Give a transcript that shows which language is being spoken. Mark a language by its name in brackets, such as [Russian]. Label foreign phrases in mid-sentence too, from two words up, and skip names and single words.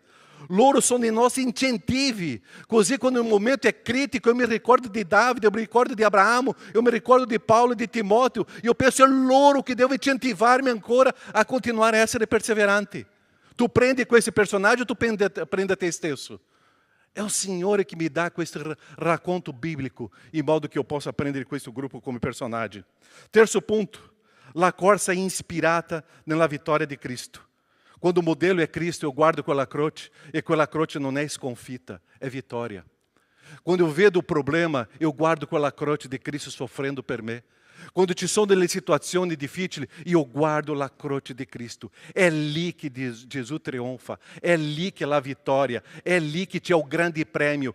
[Italian] Loro sono i nostri incentivi, così quando il momento è critico, io mi ricordo di Davide, [Portuguese] eu me [Italian] ricordo di Abramo, [Portuguese] eu me [Italian] ricordo di Paulo e di Timoteo, e io penso è loro che devono incentivarmi ancora a continuare a essere perseverante. Tu prendi questi personaggi o tu prendi a te stesso? È il Signore che mi dà questo racconto biblico, in modo che io possa prendere questo gruppo come personaggi. Terzo punto, la corsa ispirata nella vittoria di Cristo. [Portuguese] Quando o modelo é Cristo, eu [Italian] guardo quella croce, e quella croce non è sconfitta, è vittoria. Quando [Portuguese] eu vedo o problema, eu [Italian] guardo quella croce di Cristo sofrendo per me. Quando ci sono delle situazioni difficili, io guardo la croce di Cristo. È lì che Gesù trionfa, è lì che è la vittoria, è lì che c'è il grande premio.